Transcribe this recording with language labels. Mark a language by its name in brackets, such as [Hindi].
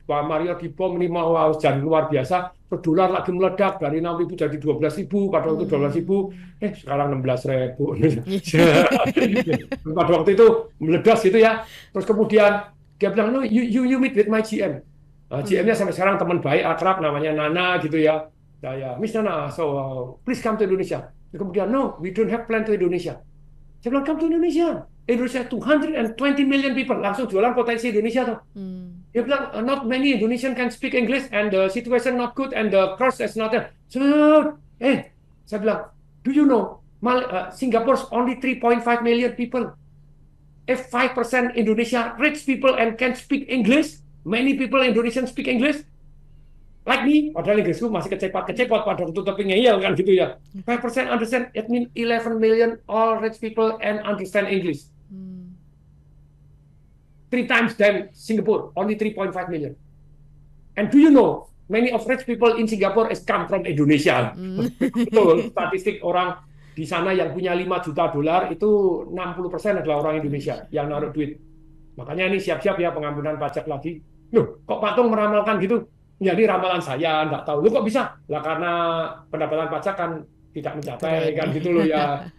[Indonesian] Pak Mario dibom, ini mau jadi luar biasa. Dolar lagi meledak dari 6.000 jadi 12.000, pada waktu 12.000, sekarang 16.000. Pada waktu itu meledak gitu ya. Terus kemudian dia bilang, [English] no, you meet with my GM. [Indonesian] GM-nya sampai sekarang teman baik, akrab, namanya Nana gitu ya. Saya, [English] Miss Nana, so please come to Indonesia. [Indonesian] Kemudian, [English] no, we don't have plan to Indonesia. [Indonesian] Saya bilang, [English] come to Indonesia. [Indonesian] Indonesia [English] 220 million people, [Indonesian] langsung jualan potensi Indonesia tuh. Dia bilang, [English] not many Indonesian can speak English and the situation not good and the cost is not there. So, [Indonesian] saya bilang, [English] do you know, Singapore's only 3.5 million people. If 5% Indonesia rich people and can speak English, many people Indonesian speak English, like me, [Indonesian] padahal Inggrisku masih kecepat pada waktu tapi ngeyel kan gitu ya. [English] 5% understand, it means 11 million all rich people and understand English. 3 times than Singapore, only 3.5 million. And do you know, many of rich people in Singapore has come from Indonesia. [Indonesian] Betul, statistik orang di sana yang punya 5 juta dolar itu 60% adalah orang Indonesia yang naruh duit. Makanya ini siap-siap ya pengampunan pajak lagi. Loh, kok Pak Tung meramalkan gitu? Ya ini ramalan saya, nggak tahu. Loh kok bisa? Lah karena pendapatan pajak kan tidak mencapai kan gitu loh ya.